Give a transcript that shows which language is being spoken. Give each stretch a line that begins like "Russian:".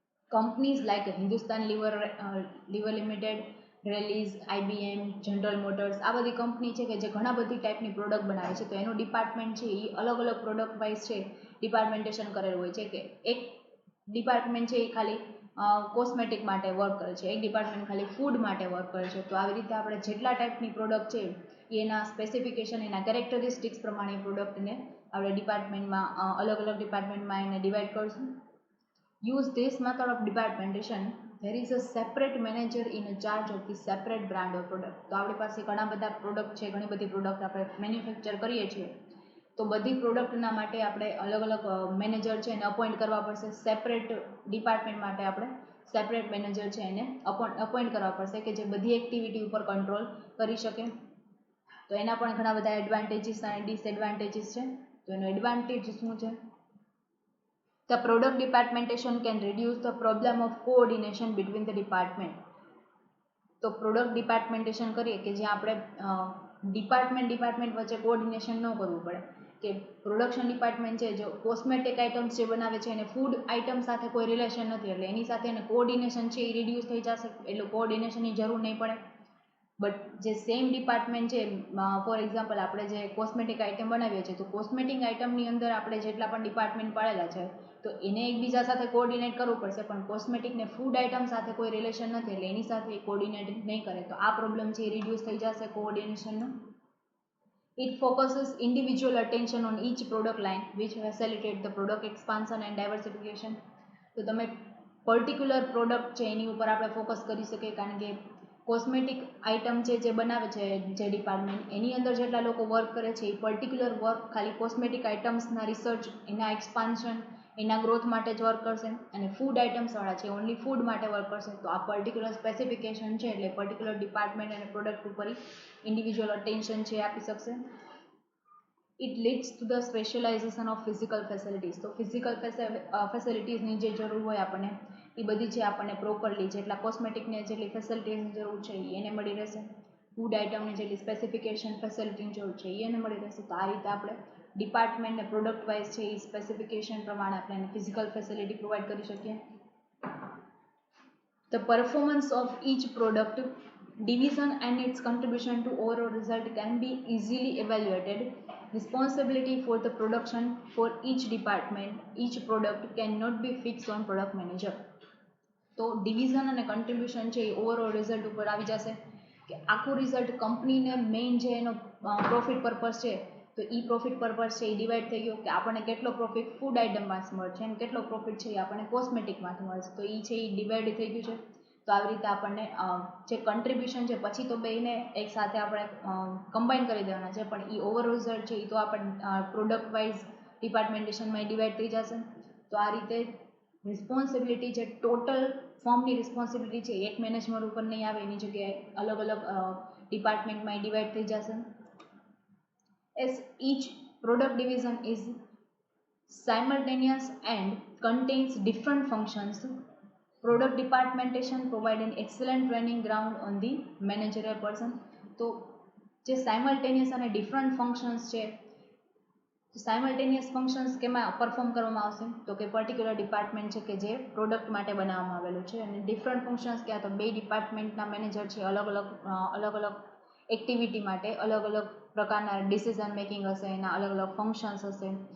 Gujarati: Companies like Hindustan liver limited, રેલીઝ, IBM, general motors, આ બધી company છે કે જે ઘણા બધી ટાઈપની પ્રોડક્ટ બનાવે છે, તો એનું ડિપાર્ટમેન્ટ છે એ અલગ અલગ પ્રોડક્ટ વાઇઝ છે ડિપાર્ટમેન્ટેશન કરેલું હોય છે. કે એક ડિપાર્ટમેન્ટ છે એ ખાલી કોસ્મેટિક માટે વર્ક કરે છે, એક ડિપાર્ટમેન્ટ ખાલી ફૂડ માટે વર્ક કરે છે. તો આવી રીતે આપણે જેટલા ટાઈપની પ્રોડક્ટ છે એના સ્પેસિફિકેશન, એના કેરેક્ટરિસ્ટિક્સ પ્રમાણે પ્રોડક્ટને આપણે ડિપાર્ટમેન્ટમાં અલગ અલગ ડિપાર્ટમેન્ટમાં એને ડિવાઈડ કરશું.
English: Use this method of departmentation. There is a separate manager in charge of the separate brand or product.
Gujarati: તો આપણી પાસે ઘણા બધા પ્રોડક્ટ છે, ઘણી બધી પ્રોડક્ટ આપણે મેન્યુફેક્ચર કરીએ છીએ, તો બધી પ્રોડક્ટના માટે આપણે અલગ અલગ મેનેજર છે એને અપોઇન્ટ કરવા પડશે. સેપરેટ ડિપાર્ટમેન્ટ માટે આપણે સેપરેટ મેનેજર છે એને અપોઇન્ટ કરવા પડશે કે જે બધી એક્ટિવિટી ઉપર કંટ્રોલ કરી શકે. તો એના પણ ઘણા બધા એડવાન્ટેજીસ અને ડિસએડવાન્ટેજીસ છે. તો એનો એડવાન્ટેજ શું છે?
English: The product departmentation can reduce the problem of coordination between the department.
Gujarati: તો પ્રોડક્ટ ડિપાર્ટમેન્ટેશન કરીએ કે જ્યાં આપણે ડિપાર્ટમેન્ટ વચ્ચે કોઓર્ડિનેશન ન કરવું પડે. કે પ્રોડક્શન ડિપાર્ટમેન્ટ છે જો કોસ્મેટિક આઇટમ્સ જે બનાવે છે એને ફૂડ આઇટમ સાથે કોઈ રિલેશન નથી, એટલે એની સાથે એને કોઓર્ડિનેશન છે એ રિડ્યુસ થઈ જશે, એટલે કોઓર્ડિનેશનની જરૂર નહીં પડે. બટ જે સેમ ડિપાર્ટમેન્ટ છે, ફોર એક્ઝામ્પલ આપણે જે કોસ્મેટિક આઇટમ બનાવીએ છીએ તો કોસ્મેટિક આઇટમની અંદર આપણે જેટલા પણ ડિપાર્ટમેન્ટ પાડેલા છે તો એને એકબીજા સાથે કોઓર્ડિનેટ કરવું પડશે, પણ કોસ્મેટિકને ફૂડ આઇટમ સાથે કોઈ રિલેશન નથી એટલે એની સાથે કોઓર્ડિનેટ નહીં કરે. તો આ પ્રોબ્લેમ છે એ રિડ્યુસ થઈ જશે કોઓર્ડિનેશનનો.
English: It focuses individual attention on each product line which facilitate the product expansion and diversification.
Gujarati: તો તમે પર્ટિક્યુલર પ્રોડક્ટ છે એની ઉપર આપણે ફોકસ કરી શકીએ, કારણ કે કોસ્મેટિક આઇટમ છે જે બનાવે છે જે ડિપાર્ટમેન્ટ એની અંદર જેટલા લોકો વર્ક કરે છે એ પર્ટિક્યુલર વર્ક ખાલી કોસ્મેટિક આઇટમ્સના રિસર્ચ, એના એક્સપાન્શન, એના ગ્રોથ માટે જ વર્ક કરશે. અને ફૂડ આઇટમ્સવાળા છે ઓનલી ફૂડ માટે વર્ક કરશે. તો આ પર્ટિક્યુલર સ્પેસિફિકેશન છે એટલે પર્ટિક્યુલર ડિપાર્ટમેન્ટ અને પ્રોડક્ટ ઉપર ઇન્ડિવિજ્યુઅલ અટેન્શન છે આપી શકશે.
English: It leads to the specialization of physical facilities.
Gujarati: તો ફિઝિકલ ફેસિલિટીઝની જે જરૂર હોય આપણને એ બધી છે આપણને પ્રોપરલી જેટલા કોસ્મેટિકને જેટલી ફેસિલિટીઝની જરૂર છે એને મળી રહેશે. ફૂડ આઇટમની જેટલી સ્પેસિફિકેશન ફેસિલિટીની જરૂર છે એને મળી રહેશે. તો આ રીતે આપણે ડિપાર્ટમેન્ટને પ્રોડક્ટ વાઇઝ છે એ સ્પેસિફિકેશન પ્રમાણે આપણે એને ફિઝિકલ ફેસિલિટી પ્રોવાઈડ કરી શકીએ.
English: The performance of each product division and its contribution to overall result can be easily evaluated. Responsibility for the production for each department, each product cannot be fixed on product manager.
Gujarati: તો division અને contribution છે એ overall result ઉપર આવી જશે કે આખું result કંપનીને main જે એનો પ્રોફિટ પર્પઝ છે તો એ પ્રોફિટ પર્પઝ છે એ ડિવાઈડ થઈ ગયો કે આપણને કેટલો પ્રોફિટ ફૂડ આઇટમમાંથી મળશે અને કેટલો પ્રોફિટ છે એ આપણને કોસ્મેટિકમાંથી મળશે. તો એ છે એ ડિવાઈડ થઈ ગયું છે. તો આવી રીતે આપણને જે કન્ટ્રીબ્યુશન છે પછી તો બેને એક સાથે આપણે કમ્બાઈન કરી દેવાના છે, પણ એ ઓવર રિઝલ્ટ છે એ તો આપણને પ્રોડક્ટ વાઇઝ ડિપાર્ટમેન્ટેશનમાં ડિવાઈડ થઈ જશે. તો આ રીતે રિસ્પોન્સિબિલિટી છે ટોટલ ફોર્મની રિસ્પોન્સિબિલિટી છે એક મેનેજમેન્ટ ઉપર નહીં આવે, એની જગ્યાએ અલગ અલગ ડિપાર્ટમેન્ટમાં ડિવાઈડ થઈ જશે.
English: As each product division is simultaneous and contains different functions, product departmentation provide an excellent training ground on the managerial person.
Gujarati: તો જે સાયમલ્ટેનિયસ અને ડિફરન્ટ ફંક્શન્સ છે, સાયમલ્ટેનિયસ ફંક્શન્સ કેમાં પરફોર્મ કરવામાં આવશે તો કે પર્ટિક્યુલર ડિપાર્ટમેન્ટ છે કે જે પ્રોડક્ટ માટે બનાવવામાં આવેલું છે, અને ડિફરન્ટ ફંક્શન્સ ક્યાં તો બે ડિપાર્ટમેન્ટના મેનેજર છે અલગ અલગ એક્ટિવિટી માટે અલગ અલગ પ્રકારના ડિસિઝન મેકિંગ હશે, એના અલગ અલગ ફંક્શન્સ હશે.